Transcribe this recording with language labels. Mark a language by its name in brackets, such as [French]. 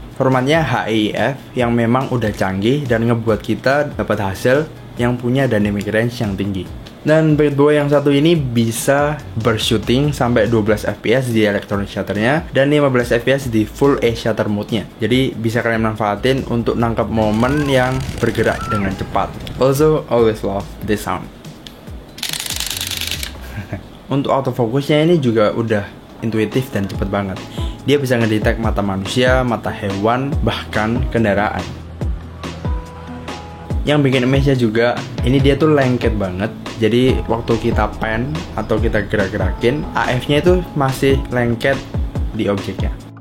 [Indonesian] Formatnya HEIF yang memang udah canggih dan ngebuat kita dapat hasil yang punya dynamic range yang tinggi. Dan bad boy yang satu ini bisa bershooting sampai 12 fps di electronic shutternya dan 15 fps di full A shutter mode-nya. Jadi bisa kalian manfaatin untuk nangkap momen yang bergerak dengan cepat. [English] Also, always love this sound. [Indonesian] Untuk autofocusnya ini juga udah intuitif dan cepet banget. Dia bisa ngedetect mata manusia, mata hewan, bahkan kendaraan. Yang bikin amazed-nya juga, ini dia tuh lengket banget. Jadi waktu kita pan atau kita gerak-gerakin, AF-nya itu masih lengket di objeknya.